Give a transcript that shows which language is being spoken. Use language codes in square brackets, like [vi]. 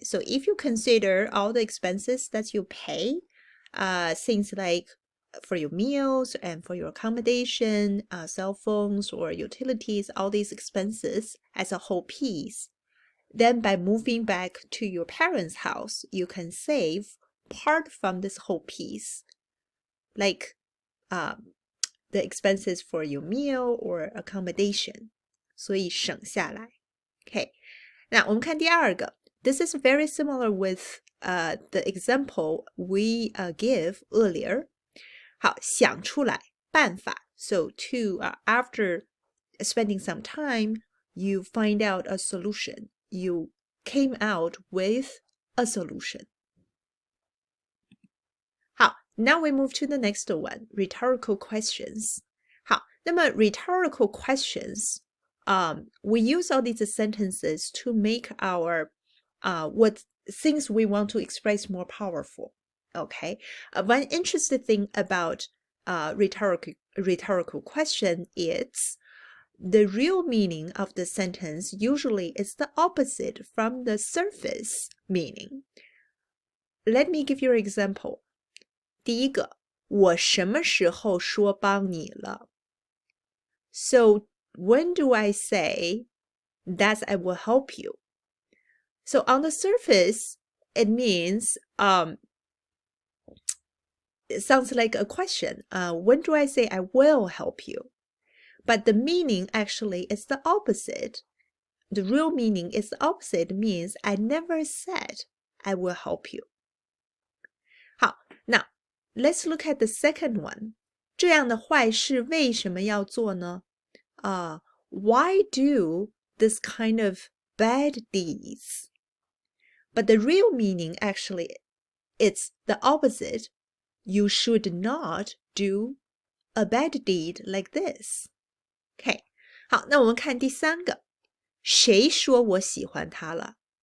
[en] So if you consider all the expenses that you pay, things like for your meals and for your accommodation, cell phones or utilities, all these expenses as a whole piece, then by moving back to your parents' house, you can save part from this whole piece, like the expenses for your meal or accommodation. [zh] 所以省下来. [en] Okay, now [zh] 我们看第二个. [en] This is very similar with the example we gave earlier. [zh] 好，想出来，办法. [en] So to after spending some time, you find out a solution. You came out with a solution. 好, now we move to the next one, rhetorical questions. [zh] 好，那么 [en] rhetorical questions, we use all these sentences to make our what things we want to express more powerful. Okay, one interesting thing about rhetorical question is the real meaning of the sentence usually is the opposite from the surface meaning. Let me give you an example. [zh] 第一个，我什么时候说帮你了？ [en] So when do I say that I will help you? So on the surface, it means it sounds like a question. When do I say I will help you? But the meaning actually is the opposite. The real meaning is the opposite. It means I never said I will help you. 好, now let's look at the second one. [zh] 这样的坏事为什么要做呢? [en] Why do this kind of bad deeds? But the real meaning actually it's the opposite. You should not do a bad deed like this. [zh] Okay. 好，那我们看第三个。谁说我喜欢他了?